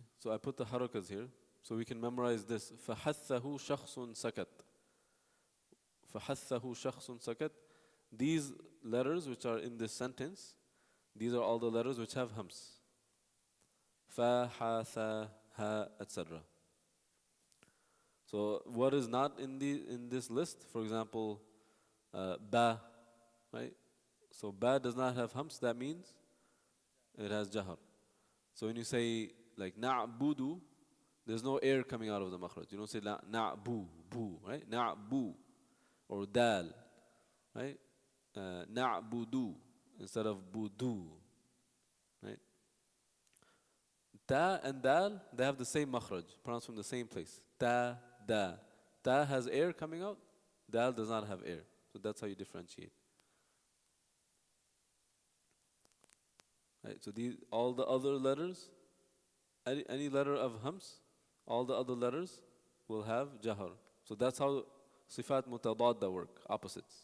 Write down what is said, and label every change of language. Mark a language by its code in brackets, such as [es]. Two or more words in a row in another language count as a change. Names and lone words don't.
[en] So I put the harakas here, so we can memorize this. [ar] فَحَثَّهُ شَخْصٌ سَكَتْ. فَحَثَّهُ شَخْصٌ سَكَتْ. [en] These letters which are in this sentence, these are all the letters which have hams. Fa, ha, tha, ha, etc. So what is not in this list? For example, ba, right? So ba does not have hams. That means it has jahar. So when you say like na'budu, there's no air coming out of the makhraj. You don't say na'bu, bu, right? Na'bu, or dal, right? Na'budu instead of budu, right? Ta and dal, they have the same makhraj, pronounced from the same place. Ta, da. Ta has air coming out, dal does not have air. So that's how you differentiate. Right? So all the other letters, any letter of hams, all the other letters will have jahar. So that's how [ar] صفات متضادة [en] work, opposites.